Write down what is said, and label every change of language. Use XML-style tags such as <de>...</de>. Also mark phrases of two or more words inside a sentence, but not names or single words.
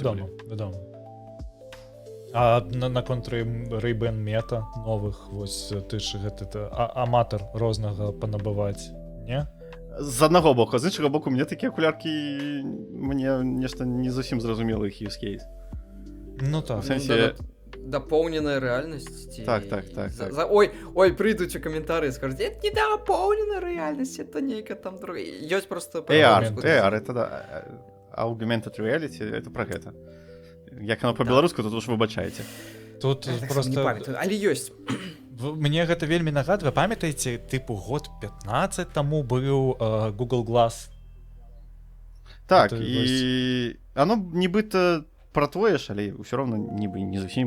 <be>Вядома. А наконт Ray-Ban Meta новых, вось ты ж гэта аматар рознага панабываць, не? з аднаго боку, з іншага боку, мне такія акуляркі, мне нешта не зусім зразумела іх</be> <en>use case.</en> <be>Ну так. У сэнсе...</be> <ru>Дополненная реальность. Так. Ой, придут в комментарии и скажут, это не дополненная реальность, это некая там другая. Есть просто... AR, это да.</ru> <en>Augmented reality,</en> <ru>это</ru> <be>про гэта. Як оно по-беларуску, тут уж выбачаеце. Тут Так просто... Але ёсць. Мне гэта вельмі нагадвае, памятаеце, тыпу год 15 таму быў Google Glass. Так, і оно нібыта про тое ж, але ўсё роўна нібы не зусім.</be>